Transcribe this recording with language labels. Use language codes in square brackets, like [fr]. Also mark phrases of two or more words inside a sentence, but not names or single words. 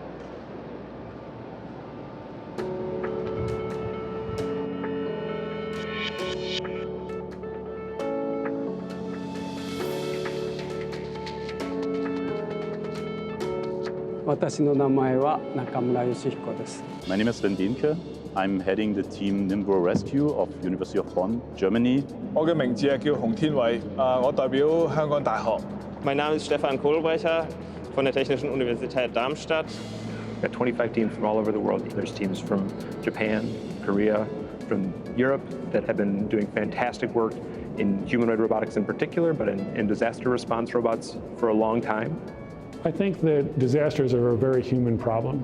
[en] My name is Sven Demke. I'm heading the team Nimbro Rescue of University of Bonn, Germany. [yue] 我嘅名字係叫洪天偉，我代表香港大學。 [de] Mein Name ist Stefan Kohlbrecher von der Technischen Universität Darmstadt. [en] We've got 25 teams from all over the world. There's teams from Japan, Korea, from Europe that have been doing fantastic work in humanoid robotics in particular, but in disaster response robots for a long time. I think that disasters are a very human problem.